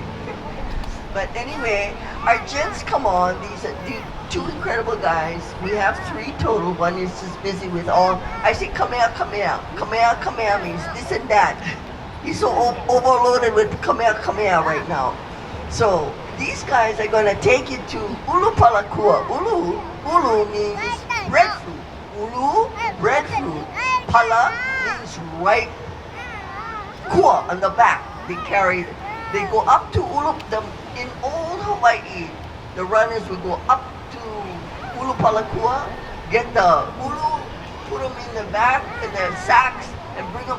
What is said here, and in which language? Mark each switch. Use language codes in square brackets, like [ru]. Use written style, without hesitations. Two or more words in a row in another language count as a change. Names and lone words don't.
[en] But anyway, our gents come on. These are two incredible guys. We have three total. One is just busy with all. I say Kamehameha. Kamehameha means this and that. He's so overloaded with Kamehameha right now. So these guys are gonna take you to Ulu Palakua. Ulu means breadfruit. Ulu, breadfruit. Pala means right. Kua on the back. They go up to Ulu. In old Hawaii, the runners would go up to Ulu Palakua, get the ulu, put them in the back in their sacks, and bring them.